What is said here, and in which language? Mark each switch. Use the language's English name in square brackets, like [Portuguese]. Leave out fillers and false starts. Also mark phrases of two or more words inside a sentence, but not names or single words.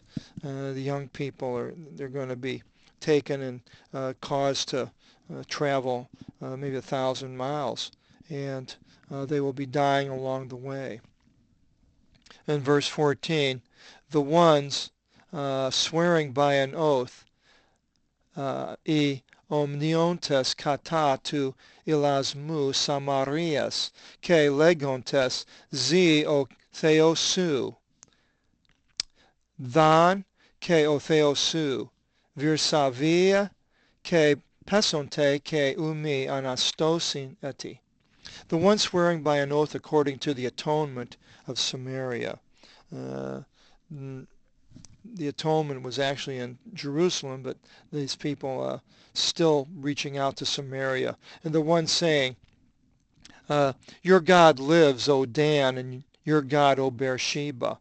[English] The young people they're going to be taken and caused to travel maybe 1,000 miles, and they will be dying along the way. In verse 14, the ones swearing by an oath, [Greek] οἱ ὀμνύοντες κατὰ τοῦ ἱλασμοῦ Σαμαρείας, καὶ λέγοντες ζῇ ὁ θεός σου, Δαν καὶ ὁ θεός σου, Βηρσαβεε καὶ πεσοῦνται καὶ οὐ μὴ ἀναστῶσιν ἔτι. [English] The one swearing by an oath according to the atonement of Samaria. The atonement was actually in Jerusalem, but these people still reaching out to Samaria. And the one saying, your God lives, O Dan, and your God, O Beersheba.